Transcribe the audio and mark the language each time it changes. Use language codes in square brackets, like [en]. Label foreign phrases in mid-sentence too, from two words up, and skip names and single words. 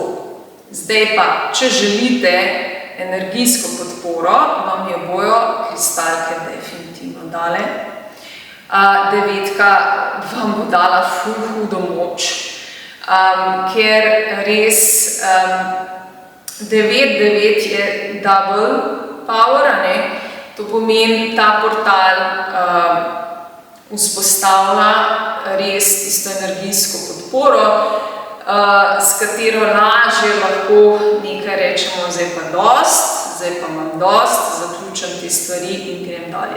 [sl] Zdaj pa, če želite energijsko podporo, vam jo bojo kristalke definitivno dale. Devetka vam bo dala ful hudo moč, ker res 9.9 je [en] double power, [sl] to pomeni, ta portal vzpostavlja res tisto energijsko podporo, s katero lažje lahko nekaj rečemo, zdaj pa dost, zdaj pa imam dost, zaključam te stvari in grem dalje.